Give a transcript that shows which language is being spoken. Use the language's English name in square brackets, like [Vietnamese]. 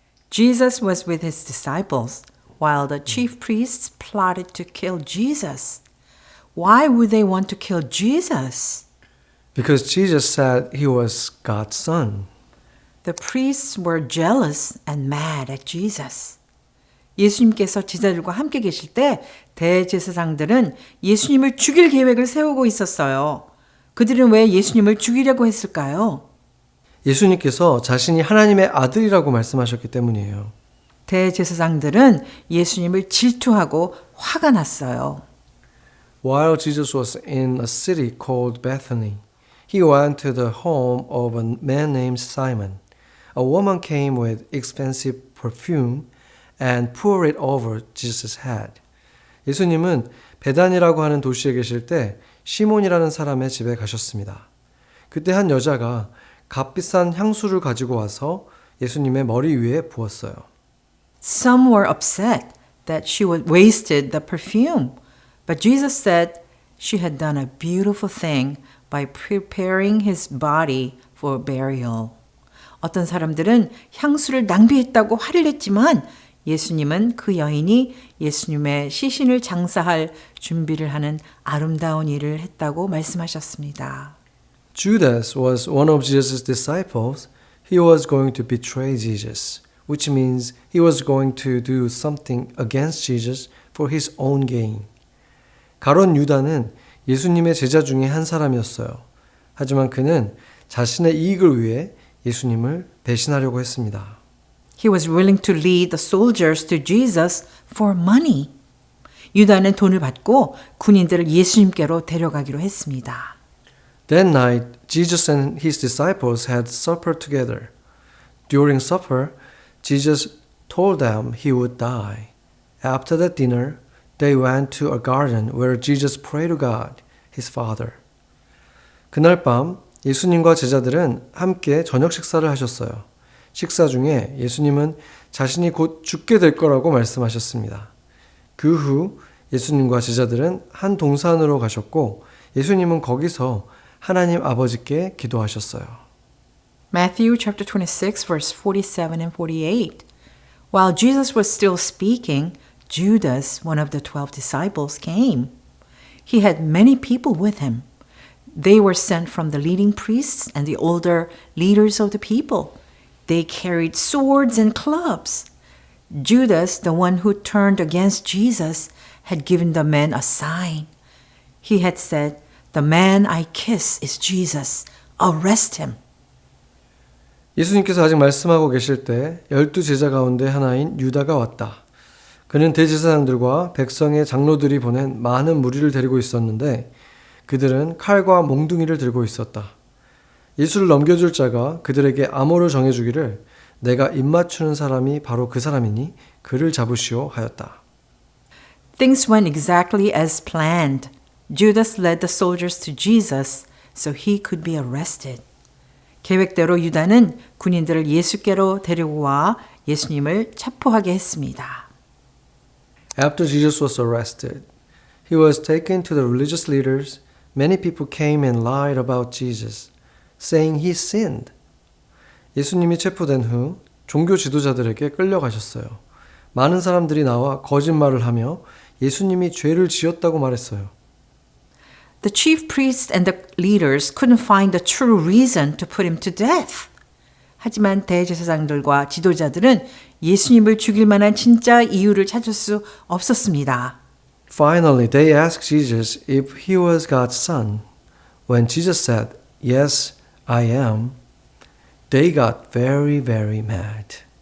[English] Jesus was with his disciples while the chief priests plotted to kill Jesus. Why would they want to kill Jesus? Because Jesus said he was God's son. The priests were jealous and mad at Jesus. [Korean] 예수님께서 제자들과 함께 계실 때 대제사장들은 예수님을 죽일 계획을 세우고 있었어요. 그들은 왜 예수님을 죽이려고 했을까요? 예수님께서 자신이 하나님의 아들이라고 말씀하셨기 때문이에요. 대제사장들은 예수님을 질투하고 화가 났어요. [English] While Jesus was in a city called Bethany, he went to the home of a man named Simon. A woman came with expensive perfume and poured it over Jesus' head. [Korean] 예수님은 베단이라고 하는 도시에 계실 때 시몬이라는 사람의 집에 가셨습니다. 그때 한 여자가 값비싼 향수를 가지고 와서 예수님의 머리 위에 부었어요. [English] Some were upset that she had wasted the perfume, but Jesus said she had done a beautiful thing by preparing his body for burial. [Korean] 어떤 사람들은 향수를 낭비했다고 화를 냈지만 예수님은 그 여인이 예수님의 시신을 장사할 준비를 하는 아름다운 일을 했다고 말씀하셨습니다. [English] Judas was one of Jesus' disciples. He was going to betray Jesus, which means he was going to do something against Jesus for his own gain. [Korean] 가룟 유다는 예수님의 제자 중에 한 사람이었어요. 하지만 그는 자신의 이익을 위해 예수님을 배신하려고 했습니다. [English] He was willing to lead the soldiers to Jesus for money. [Korean] 유다는 돈을 받고 군인들을 예수님께로 데려가기로 했습니다. [English] That night, Jesus and his disciples had supper together. During supper, Jesus told them he would die. After that dinner, they went to a garden where Jesus prayed to God, his Father. [Korean] 그날 밤 예수님과 제자들은 함께 저녁 식사를 하셨어요. 식사 중에 예수님은 자신이 곧 죽게 될 거라고 말씀하셨습니다. 그 후 예수님과 제자들은 한 동산으로 가셨고 예수님은 거기서 하나님 아버지께 기도하셨어요. [English] Matthew chapter 26 verse 47 and 48. While Jesus was still speaking, Judas, one of the 12 disciples, came. He had many people with him. They were sent from the leading priests and the older leaders of the people. They carried swords and clubs. Judas, the one who turned against Jesus, had given the men a sign. He had said, "The man I kiss is Jesus. Arrest him." [Korean] 예수님께서 아직 말씀하고 계실 때 12제자 가운데 하나인 유다가 왔다. 그는 대제사장들과 백성의 장로들이 보낸 많은 무리를 데리고 있었는데 그들은 칼과 몽둥이를 들고 있었다. 예수를 넘겨줄 자가 그들에게 암호를 정해주기를 내가 입맞추는 사람이 바로 그 사람이니 그를 잡으시오 하였다. [English] Things went exactly as planned. Judas led the soldiers to Jesus so he could be arrested. [Korean] 계획대로 유다는 군인들을 예수께로 데리고 와 예수님을 체포하게 했습니다. [English] After Jesus was arrested, he was taken to the religious leaders, many people came and lied about Jesus, saying he sinned. [Korean] 예수님이 체포된 후 종교 지도자들에게 끌려가셨어요. 많은 사람들이 나와 거짓말을 하며 예수님이 죄를 지었다고 말했어요. [English] The chief priests and the leaders couldn't find the true reason to put him to death. [Korean] 하지만 대제사장들과 지도자들은 예수님을 죽일 만한 진짜 이유를 찾을 수 없었습니다. [English] Finally, they asked Jesus if he was God's son. When Jesus said, "Yes, I am," they got very, very mad.